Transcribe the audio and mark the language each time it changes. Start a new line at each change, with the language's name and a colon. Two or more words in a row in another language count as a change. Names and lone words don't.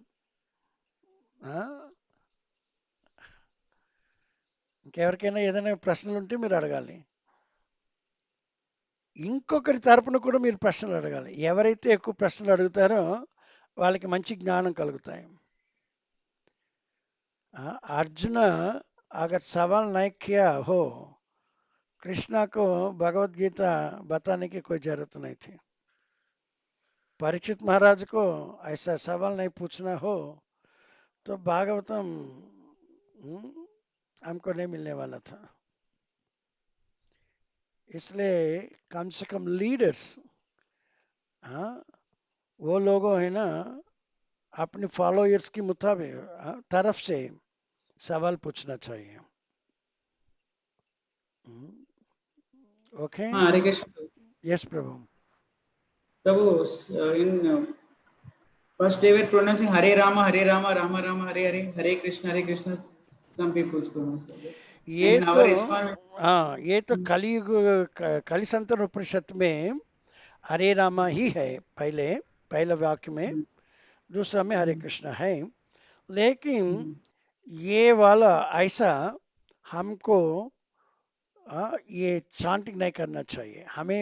Telugu: ఇంకెవరికైనా ఏదైనా ప్రశ్నలు ఉంటే మీరు అడగాలి. ఇంకొకరి తరపున కూడా మీరు ప్రశ్నలు అడగాలి. ఎవరైతే ఎక్కువ ప్రశ్నలు అడుగుతారో వాళ్ళకి మంచి జ్ఞానం కలుగుతాయి.
Hindi: अर्जुन अगर सवाल नहीं किया हो, कृष्णा को भगवत गीता बताने की कोई जरूरत नहीं थी. परीक्षित महाराज को ऐसा सवाल नहीं पूछना हो तो भागवतम हमको नहीं मिलने वाला था. इसलिए कम से कम लीडर्स, वो लोगों है ना, अपने फॉलोअर्स की मुताबिक तरफ से सवाल पूछना चाहिए.
English: Okay. Hare Krishna. Yes, Prabhu. Prabhu, in first they were pronouncing
Sanskrit: Hare Rama, Rama Rama, Hare Hare, Hare Krishna.
English: Some people pronounce like that.
Hindi: ये
English: And
Hindi: तो
English: our ISKCON,
Hindi: ये तो कलयुग कलिसंतर उपनिषद में हरे रामा ही है पहले वाक्य में, दूसरा में हरे कृष्ण है. लेकिन ये वाला ऐसा हमको ये चांटिंग नहीं करना चाहिए.